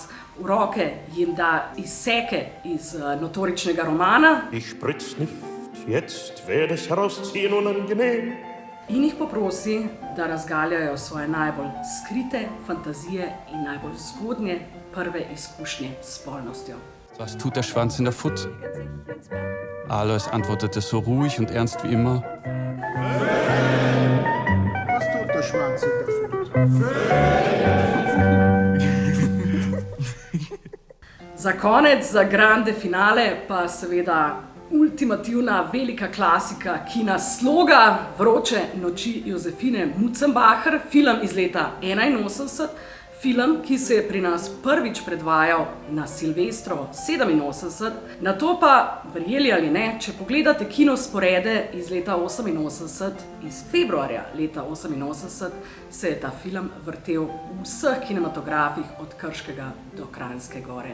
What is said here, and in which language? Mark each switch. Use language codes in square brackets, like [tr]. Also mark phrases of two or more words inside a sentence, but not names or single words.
[sl] V roke jim da izseke iz notoričnega romana in jih poprosi, da razgaljajo svoje najbolj skrite fantazije in najbolj zgodnje prve izkušnje s spolnostjo. [de] Was tut der Schwanz in der Pfütze? Alois antwortete so ruhig und ernst wie immer. Was tut der Schwanz in der Pfütze? [sl] Za konec, za [it] grande finale, [sl] pa seveda ultimativna velika klasika kina sloga Vroče noči Josefine Mutzenbacher, film iz leta 1981, Film, ki se je pri nas prvič predvajal na Silvestrovo 87, nato pa, verjeli ali ne, če pogledate kinosporede iz leta 88, iz februarja leta 88, se je ta film vrtel v vseh kinematografih od Krškega do Kranjske Gore.